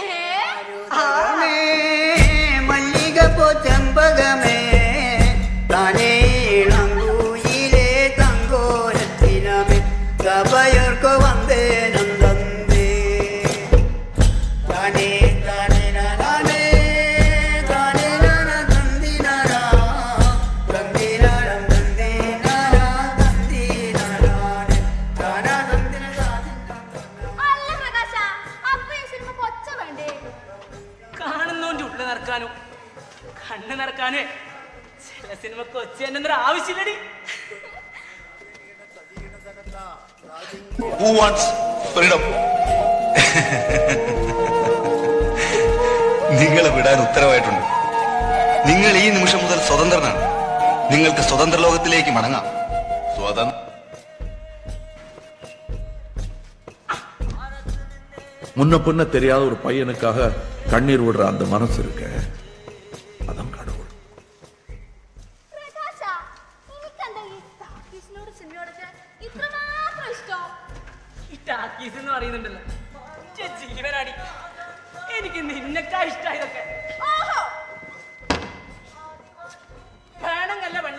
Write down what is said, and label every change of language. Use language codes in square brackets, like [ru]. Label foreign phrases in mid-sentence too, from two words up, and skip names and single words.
[ml] മല്ലികപ്പൂ ചെമ്പകമേ താനേ ഇളങ്കൂയിലേ തങ്കോരത്തിനമേ കവയർക്കു വന്നേ നന്ദന്തേ താനേ താനേ നാനേ താനേ നാന തന്ദിനാരാ തന്ദിനാരം തന്ദിനാരാ തന്ദിനാരാനെ താനാ തന്ദിനാരാ. അല്ല പ്രകാശ, അപ്പൊ ഈ സിനിമ കൊച്ച വേണ്ടേ? കാണുന്നോണ്ട് ഉള്ളിൽ നടക്കാനും കണ്ണ് നടക്കാനേ ചില സിനിമക്ക് ഒച്ച എന്നൊരു ആവശ്യമില്ലടി. [en] Who wants freedom? [ml] നിങ്ങളെ വിടാൻ ഉത്തരവായിട്ടുണ്ട്. നിങ്ങൾ ഈ നിമിഷം മുതൽ സ്വതന്ത്രനാണ്. നിങ്ങൾക്ക് സ്വതന്ത്ര ലോകത്തിലേക്ക് മടങ്ങാം. സ്വതന്ത്ര [ta] முன்ன பின்ன தெரியாத ஒரு பையனுக்காக கண்ணீர் விடுற அந்த மனசு இருக்க, அதான் கடவுள். [ml] പ്രകാശ, എനിക്കെന്താ ഈ ടാക്കീസിനോട് സിനിമയോടൊക്കെ ഇത്രമാത്രം ഇഷ്ടം? ഈ ടാക്കീസ് എന്ന് പറയുന്നുണ്ടല്ലോ ജീവനാടി. എനിക്ക് നിന്നെക്കാ ഇഷ്ടം ഇതൊക്കെ. ഓഹോ, വേണമെന്നല്ല പെണ്ണെ.